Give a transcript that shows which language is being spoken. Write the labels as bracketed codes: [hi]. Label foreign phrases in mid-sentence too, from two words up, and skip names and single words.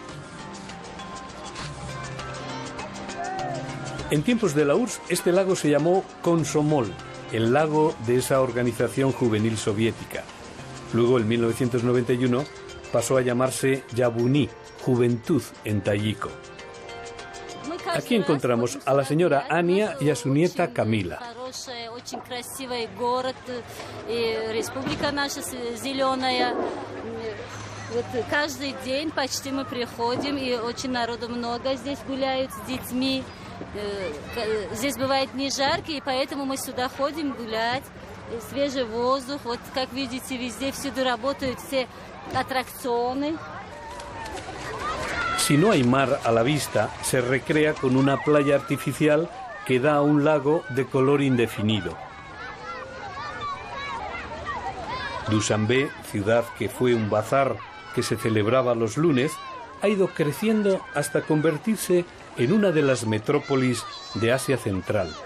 [es] En tiempos de la URSS, este lago se llamó Komsomol, el lago de esa organización juvenil soviética. Luego, en 1991, pasó a llamarse Yabuni, Juventud en tayiko. Aquí encontramos a la señora Ania y a su nieta Camila. [ru] Каждый день почти мы приходим, и очень народу много здесь гуляют с детьми. Здесь бывает не жарко, и поэтому мы сюда ходим гулять. Свежий воздух, вот как видите, везде всюду работают все атракционы. [es] Si no hay mar a la vista, se recrea con una playa artificial que da a un lago de color indefinido. Dushanbe, ciudad que fue un bazar que se celebraba los lunes, ha ido creciendo hasta convertirse en una de las metrópolis de Asia Central.